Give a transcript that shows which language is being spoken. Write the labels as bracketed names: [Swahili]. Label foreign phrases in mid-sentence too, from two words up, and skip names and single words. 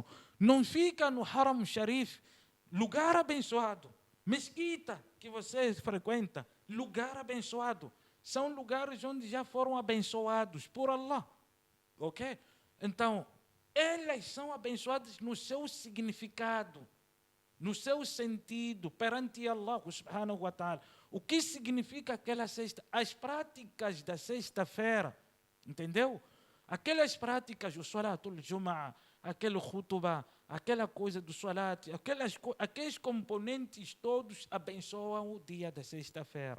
[Portuguese] Não fica no Haram Sharif, lugar abençoado, mesquita que você frequenta, lugar abençoado. São lugares onde já foram abençoados por Allah. Ok? Então, elas são abençoadas no seu significado, no seu sentido perante [Arabic] الله سبحانه وتعالى. [Portuguese] O que significa aquela sexta? As práticas da sexta-feira, entendeu? Aquelas práticas, o [Arabic] صلاة الجمعة, [Portuguese] aquele khutbah, aquela coisa do Salat, aqueles componentes todos abençoam o dia da sexta-feira.